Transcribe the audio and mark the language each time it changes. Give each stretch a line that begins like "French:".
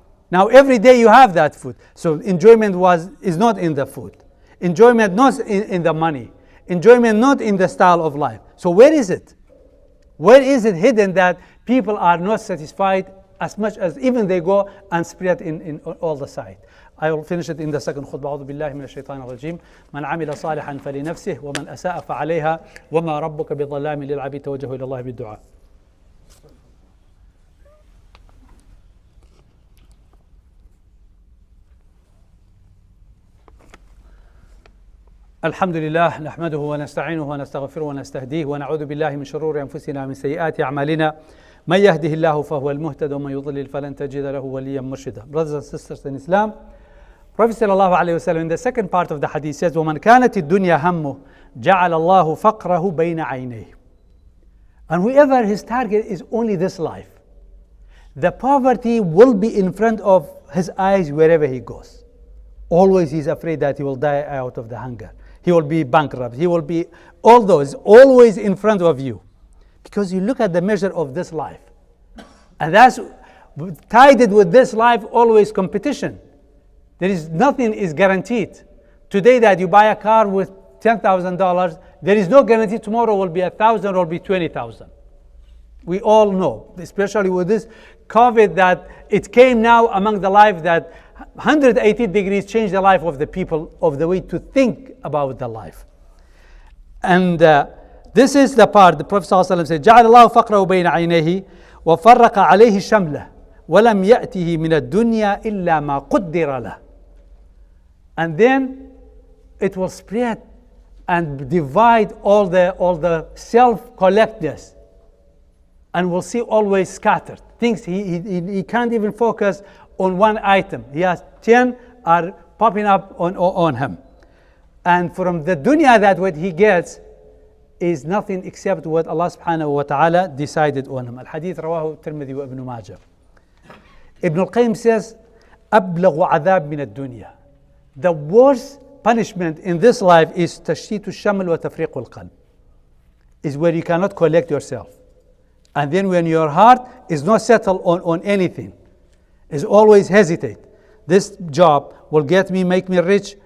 English: Now every day you have that food. So enjoyment is not in the food. Enjoyment not in the money. Enjoyment not in the style of life. So where is it? Where is it hidden that people are not satisfied as much as even they go and spread in all the side? I will finish it in the second khutbah.
Arabic: أعوذ بالله من الشيطان الرجيم. من عمل صالحا فلنفسه ومن أساء فعليها وما ربك بظلام للعبيد توجهوا إلى الله بالدعاء. الحمد لله نحمده ونستعينه ونستغفره ونستهديه ونعوذ بالله من شرور أنفسنا ومن سيئات أعمالنا من يهده الله فهو المهتد ومن يضلل فلن تجد له وليا مرشدا.
English: Brothers and sisters in Islam, Prophet sallallahu alaihi wasallam in the second part of the hadith says,
Arabic: وَمَنْ كَانَتِ الدُّنْيَا هَمُّهُ جَعَلَ اللَّهُ فَقْرَهُ بَيْنَ عَيْنَيْهِ.
English: And whoever his target is only this life, the poverty will be in front of his eyes wherever he goes. Always he's afraid that he will die out of the hunger. He will be bankrupt. He will be all those always in front of you. Because you look at the measure of this life. And that's tied with this life always competition. There is nothing is guaranteed. Today that you buy a car with $10,000, there is no guarantee tomorrow will be 1,000 or be 20,000. We all know, especially with this COVID that it came now among the life that 180 degrees changed the life of the people of the way to think about the life. And this is the part the Prophet ﷺ said,
Arabic: جعل الله فقره بين عينيه وفرق عليه شمله ولم يأته من الدنيا إلا ما قدر له.
English: And then it will spread and divide all the self-collectedness, and we'll see always scattered things. He can't even focus on one item. He has 10 are popping up on him. And from the dunya that what he gets, is nothing except what Allah subhanahu wa ta'ala decided on him.
Arabic: Al-Hadith rawahu Tirmidhi wa Ibn Majah.
English: Ibn al-Qayyim says,
Arabic: أبلغ عذاب من الدنيا.
English: The worst punishment in this life is
Arabic: تشتيت الشمل وتفريق القلب.
English: Is where you cannot collect yourself. And then when your heart is not settled on anything, is always hesitate. This job will make me rich?